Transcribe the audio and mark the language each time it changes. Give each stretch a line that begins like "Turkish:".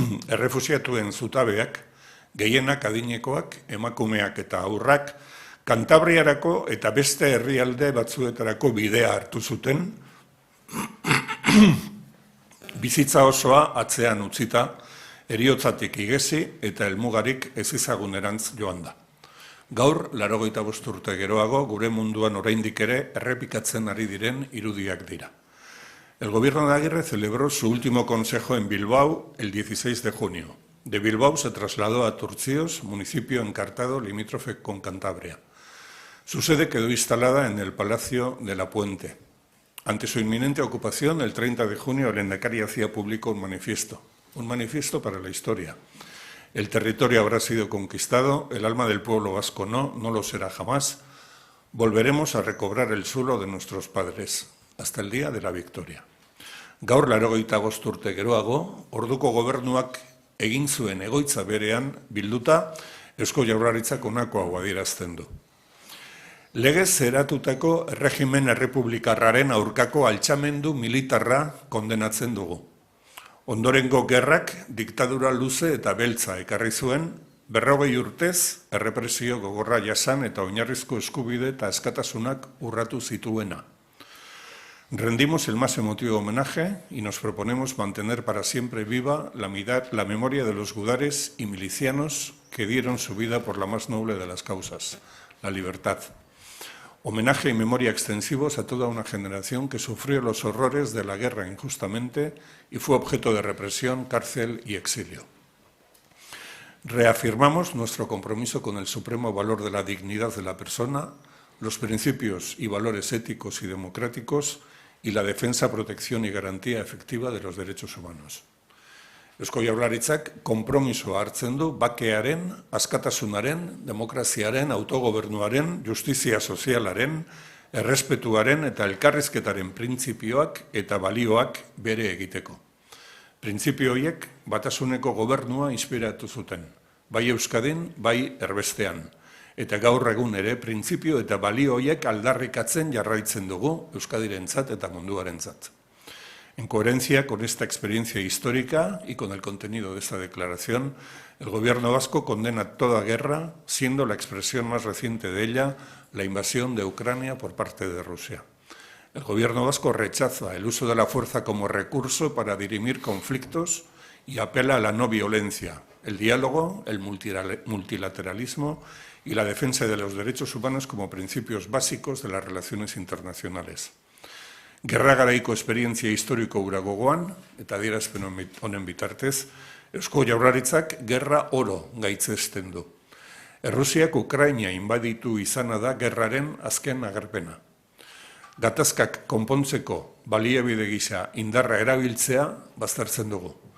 Basque: Errefusiatuen zutabeak, gehienak adinekoak, emakumeak eta aurrak, Kantabriarako eta beste herrialde batzuetarako bidea hartu zuten, bizitza osoa atzean utzita, heriotzatik igezi eta helmugarik ezizagunerantz joan da. Gaur, 85 urte geroago, gure munduan oraindik ere errepikatzen ari diren irudiak dira.
Spanish: El gobierno de Agirre celebró su último consejo en Bilbao el 16 de junio. De Bilbao se trasladó a Turtzioz, municipio encartado limítrofe con Cantabria. Su sede quedó instalada en el Palacio de la Puente. Ante su inminente ocupación, el 30 de junio, el lehendakari hacía público un manifiesto para la historia. El territorio habrá sido conquistado, el alma del pueblo vasco no lo será jamás. Volveremos a recobrar el suelo de nuestros padres, hasta el día de la victoria.
Basque: Gaur 85 urte geroago, orduko gobernuak egin zuen egoitza berean bilduta, Eusko Jaurlaritzak honako hau adierazten du. Legez eratutako erregimen errepublikarraren aurkako altxamendu militarra kondenatzen dugu. Ondorengo gerrak diktadura luze eta beltza ekarri zuen, 40 urtez errepresio gogorra jasan eta oinarrizko eskubide eta askatasunak urratu zituena.
Spanish: Rendimos el más emotivo homenaje y nos proponemos mantener para siempre viva la memoria de los gudares y milicianos que dieron su vida por la más noble de las causas, la libertad. Homenaje y memoria extensivos a toda una generación que sufrió los horrores de la guerra injustamente y fue objeto de represión, cárcel y exilio. Reafirmamos nuestro compromiso con el supremo valor de la dignidad de la persona, los principios y valores éticos y democráticos y la defensa, protección y garantía efectiva de los derechos humanos.
Basque: Eusko Jaurlaritzak konpromisoa hartzen du bakearen, askatasunaren, demokraziaren, autogobernuaren, justizia sozialaren, errespetuaren eta elkarrizketaren printzipioak eta balioak bere egiteko. Printzipio horiek batasuneko gobernua inspiratu zuten, bai Euskadin, bai erbestean. Eta gaur egun ere printzipio eta balio horiek aldarrikatzen jarraitzen dugu Euskadirentzat eta munduarentzat.
Spanish: En coherencia con esta experiencia histórica y con el contenido de esta declaración, el Gobierno vasco condena toda guerra, siendo la expresión más reciente de ella la invasión de Ucrania por parte de Rusia. El Gobierno vasco rechaza el uso de la fuerza como recurso para dirimir conflictos y apela a la no violencia, el diálogo, el multilateralismo y la defensa de los derechos humanos como principios básicos de las relaciones internacionales.
Basque: Gerra garaiko esperientzia historiko hura gogoan, eta adierazpen honen bitartez, Eusko Jaurlaritzak gerra oro gaitzesten du. Errusiak Ukraina inbaditu izana da gerraren azken agerpena. Gatazkak konpontzeko baliabide gisa indarra erabiltzea baztertzen dugu.